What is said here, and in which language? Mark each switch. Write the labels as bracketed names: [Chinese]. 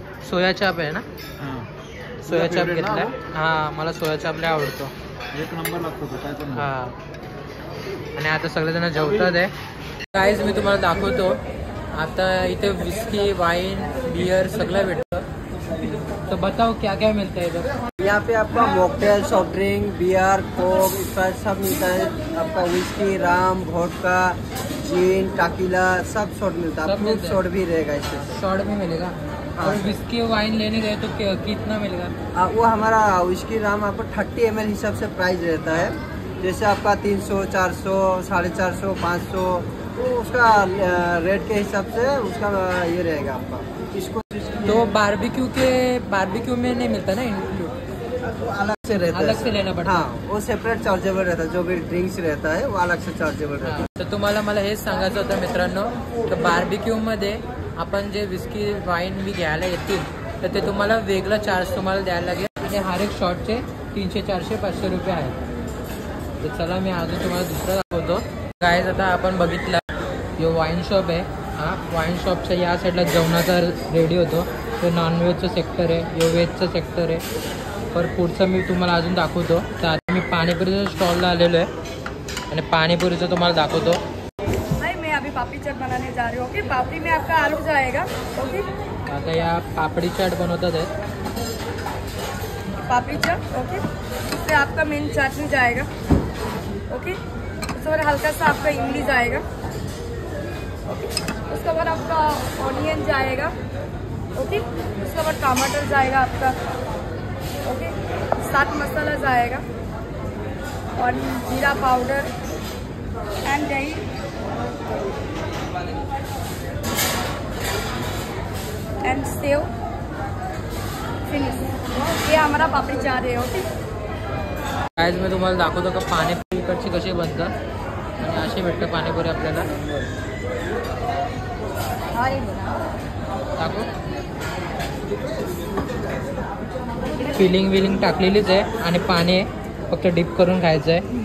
[Marathi] सोया चाप आहे ना. सोया चाप घेतलाय. हा मला सोया चाप लय आवडतो. एक नंबर लागतो तो, काय पण हा आणि आता सगळेजण जेवतात आहे. गाईज मी तुम्हाला दाखवतो आता इथे विस्की वाईन बियर सगळं भेटतं. [Hindi] तो बताओ क्या क्या मिलता है इधर. यहाँ पे आपका mocktail, soft drink, beer, Coke, Sprite सब मिलता है. आपका विस्की, राम, वोडका, जीन, टाकीला सब शॉट मिलता है. सब फ्रूट मिलता है. शॉट भी रहेगा इसमें. शॉर्ट में मिलेगा. हाँ। और विस्की वाइन लेने गए तो कितना मिलेगा. वो हमारा विस्की राम आपको 30 ml हिसाब से प्राइस रहता है. जैसे आपका 300, 400, 450, 500 तो उसका रेट के हिसाब से उसका ये रहेगा आपका. इसको तो बारबेक्यू में नहीं मिलता ना इंक्लूड. अलग से रहता है. अलग से लेना पड़ता है. हाँ वो सेपरेट चार्जेबल रहता है. जो भी ड्रिंक्स रहता है वो अलग से चार्जेबल रहता है. [Marathi] तर तुम्हाला मला हेच सांगायचं होतं मित्रांनो तर बार्बिक्यू मध्ये आपण जे विस्की वाईन बी घ्यायला येतील तर ते तुम्हाला वेगळा चार्ज तुम्हाला द्यायला लागेल. आणि हर एक शॉटचे 300, 400, 500 रुपये आहेत. तर चला मी अजून तुम्हाला दुसरं दाखवतो. गाईज आता आपण बघितलं जो वाईन शॉप आहे. हा वाईन शॉपच्या या साईडला जेवणाचा रेडी होतो. तो नॉनव्हेजचं सेक्टर आहे, यो व्हेजचं सेक्टर आहे. पर पुढचं मी तुम्हाला अजून दाखवतो. तर आता मी पाणीपुरीच्या स्टॉलला आलेलो आहे आणि पाणीपुरीचं तुम्हाला दाखवतो. [Hindi] भाई मैं अभी पापड़ी चाट बनाने जा रही हूँ. ओके पापड़ी में आपका आलू जाएगा. ओके [Marathi] आता या पापडी चाट बनवतात आहेत. [Hindi] पापड़ी चाट. ओके उससे आपका मेन चटनी जाएगा. ओके उसके बाद हल्का सा आपका इमली जाएगा. ओके उसके बाद आपका ऑनियन जाएगा. ओके उसके बाद टमाटर जाएगा आपका. ओके साथ मसाला जाएगा और जीरा पाउडर एंड दही एंड सेव. फिनिश. ये हमारा पापड़ी चाट है. ओके [Marathi] आज मी तुम्हाला दाखवतो का पाणीपुरी इकडची कशी बनतात आणि अशी भेटतं पाणीपुरी आपल्याला. दाखव फिलिंग विलिंग टाकलेलीच आहे आणि पाणी आहे फक्त डिप करून खायचं आहे.